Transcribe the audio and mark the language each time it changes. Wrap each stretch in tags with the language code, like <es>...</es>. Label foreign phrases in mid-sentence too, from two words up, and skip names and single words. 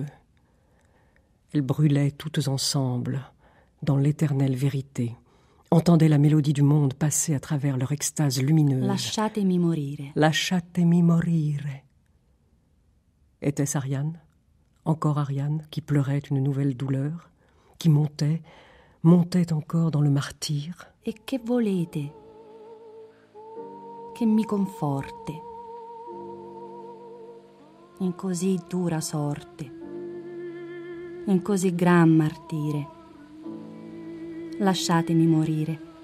<fr>Elles brûlaient toutes ensemble dans l'éternelle vérité, entendaient la mélodie du monde passer à travers leur extase lumineuse.</fr> <it>Lasciatemi morire. Lasciatemi morire.</it> <fr>Était-ce Ariane, encore Ariane, qui pleurait une nouvelle douleur, qui montait encore dans le martyre?</fr> <it>E che volete? Che mi conforte in così dura sorte, in così gran martire. Lasciatemi morire.</it>